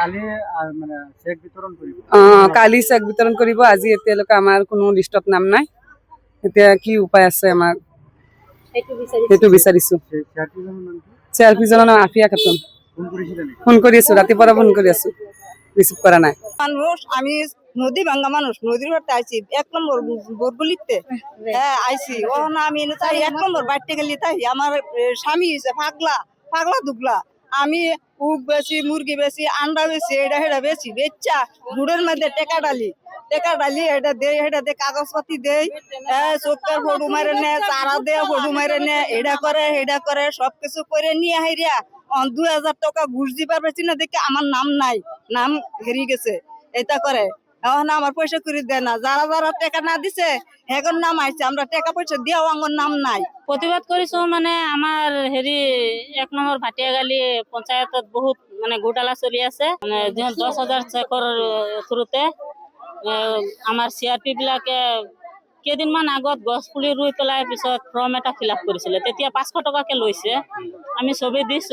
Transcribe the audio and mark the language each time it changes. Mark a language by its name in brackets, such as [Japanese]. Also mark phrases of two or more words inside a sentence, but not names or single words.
[Assamese] কালি চেক বিতৰণ কৰিব, আজি এতিয়ালৈকে আমাৰ কোনো লিষ্টত নাম নাই। এতিয়া কি উপায় আছে আমাৰ, সেইটো বিচাৰিছো। CRP জনৰ নাম আফিয়া খাতুন। ফোন কৰি আছো, ৰাতিপুৱা ফোন কৰি আছো, [Bangla] রিসিভ করা নাই। মানুষ আমি নদী ভাঙ্গা মানুষ, নদীর ঘরতে আইছি 1 নম্বর বরগুলিতে, হ্যাঁ আইছি। ও না আমি তাই 1 নম্বর বাড়তে গেলি, তাই আমার স্বামী পাগলা পাগলা দুগলা। আমি উপ বেশি, মুরগি বেশি, আন্ডা বেশি, এটা হেটা বেশি বেচা গুড়ের মধ্যে টেকা ডালি এটা দেই, এটা দে কাগজপাতি দেই, চোখের ফটো মারে নে, চারা দেয়া ফটো মারে নে, এটা করে সবকিছু করে নিয়ে হাইরিয়া 2000 টাকা ঘুষ দিবার পেছি না, দেখে আমার নাম নাই, নাম হেরিয়ে গেছে। এটা করে এখন আমার পয়সা করে দেয় না, যারা যারা টাকা না দিছে হেগর নাম আইছে, আমরা টাকা পয়সা দিয়াও আমার নাম নাই। [Assamese] প্রতিবাদ কৰিছো মানে আমাৰ হেৰি 1 নম্বৰ ভাটিয়াগালি পঞ্চায়তত বহুত মানে ঘোটালা চলি আছে, মানে 10,000 চেকৰ থ্ৰুতে আমাৰ CRP বিলাকে কেইদিনমান আগত গছ পুলি ৰুই পেলাই পিছত ফৰ্ম এটা [English] fill up [Assamese] কৰিছিলে, তেতিয়া 500 টকাকে লৈছে, আমি চবেই দিছো।